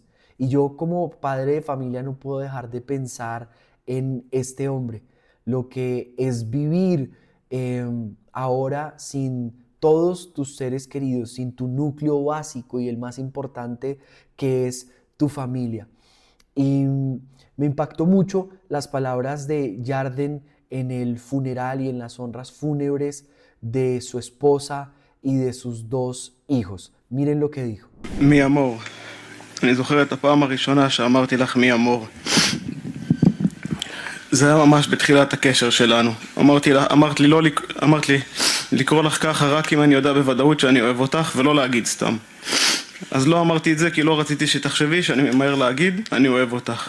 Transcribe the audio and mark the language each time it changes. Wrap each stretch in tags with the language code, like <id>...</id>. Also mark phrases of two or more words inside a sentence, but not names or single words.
<es>Y yo como padre de familia no puedo dejar de pensar en este hombre, lo que es vivir ahora sin todos tus seres queridos, sin tu núcleo básico y el más importante que es tu familia. Y me impactó mucho las palabras de Yarden en el funeral y en las honras fúnebres de su esposa y de sus 2 hijos. Miren lo que dijo. mi amor.</es> <he>אני זוכר את הפעם הראשונה שאמרתי לך</he> <es>mi amor.</es> <he>זה היה ממש בתחילת הקשר שלנו. אמרת לי לקרוא לך ככה רק אם אני יודע בוודאות שאני אוהב אותך ולא להגיד סתם. אז לא אמרתי את זה כי לא רציתי שתחשבי שאני ממהר להגיד אני אוהב אותך.</he>